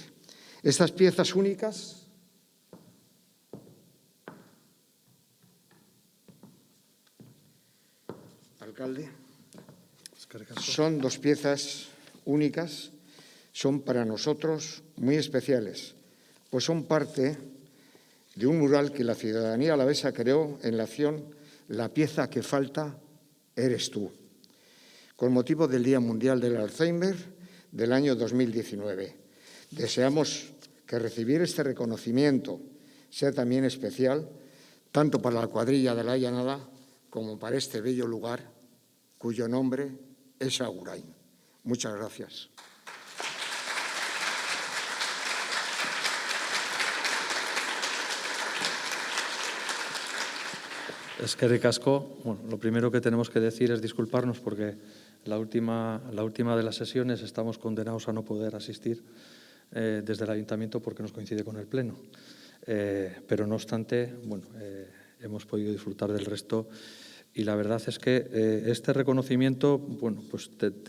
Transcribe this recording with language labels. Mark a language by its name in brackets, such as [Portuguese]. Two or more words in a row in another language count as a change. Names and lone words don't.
[Spanish] Estas piezas únicas alcalde, son dos piezas únicas, son para nosotros muy especiales, pues son parte de un mural que la ciudadanía alavesa creó en la acción La pieza que falta eres tú, con motivo del Día Mundial del Alzheimer del año 2019. Deseamos que recibir este reconocimiento sea también especial, tanto para la cuadrilla de la Llanada como para este bello lugar, cuyo nombre es Agurain. Muchas gracias. [Basque] Eskerrik asko. [Spanish] Bueno, lo primero que tenemos que decir es disculparnos porque la última de las sesiones estamos condenados a no poder asistir desde el Ayuntamiento porque nos coincide con el Pleno. Pero no obstante, bueno, hemos podido disfrutar del resto y la verdad es que este reconocimiento, bueno, pues te